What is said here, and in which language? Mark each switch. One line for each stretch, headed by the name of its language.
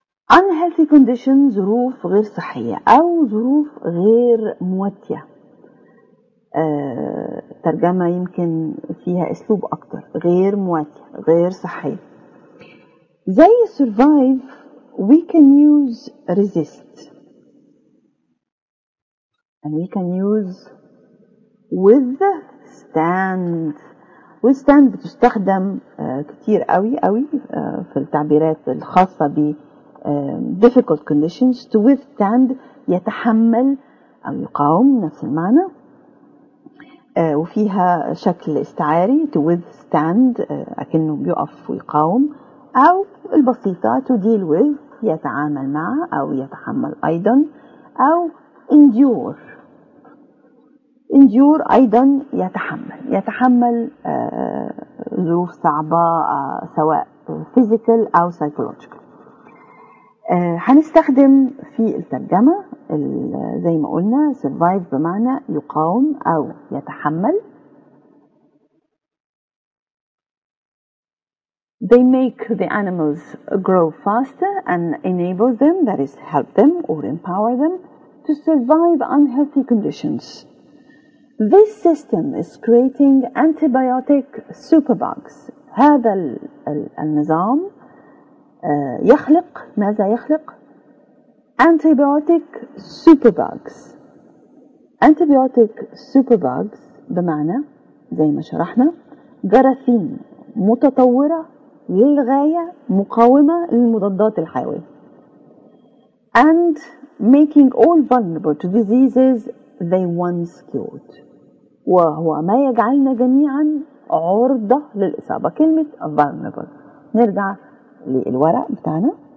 English: unhealthy conditions
Arabic: ظروف غير صحية أو ظروف غير مواتية. ترجمة يمكن فيها أسلوب أكتر، غير مواتية، غير صحية. زي
English: survive we can use resist and we can use withstand.
Arabic: withstand بتستخدم كتير قوي في التعبيرات الخاصة ب
English: difficult conditions.
Arabic: to withstand يتحمل أو يقاوم، نفس المعنى، وفيها شكل استعاري to withstand أكنه بيقف ويقاوم، أو البسيطة
English: to deal with
Arabic: يتعامل مع أو يتحمل أيضا، أو endure endure أيضا يتحمل ظروف صعبة سواء physical أو psychological. هنستخدم في الترجمة زي ما قلنا survive بمعنى يقاوم أو يتحمل.
English: They make the animals grow faster and enable them, that is help them or empower them to survive unhealthy conditions. This system is creating antibiotic superbugs.
Arabic: هذا النظام يخلق ماذا يخلق؟ antibiotic superbugs.
English: antibiotic superbugs
Arabic: بمعنى زي ما شرحنا جراثيم متطورة للغاية مقاومة للمضادات الحيوية
English: and making all vulnerable to diseases they once cured.
Arabic: وهو ما يجعلنا جميعا عرضة للإصابة. كلمة vulnerable نرجع للورق بتاعنا.